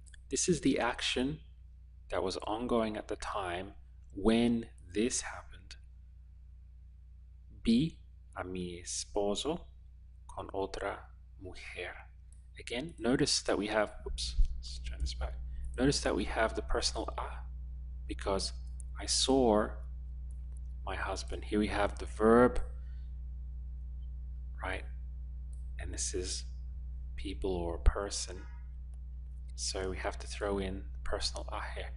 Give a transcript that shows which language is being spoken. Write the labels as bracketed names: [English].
[English] This is the action that was ongoing at the time when this happened. [Spanish] Vi a mi esposo con otra mujer. [English] Again, notice that we have, oops, let's turn this back. Notice that we have the personal a because I saw my husband. Here we have the verb, right? And this is people or person. So we have to throw in personal a here.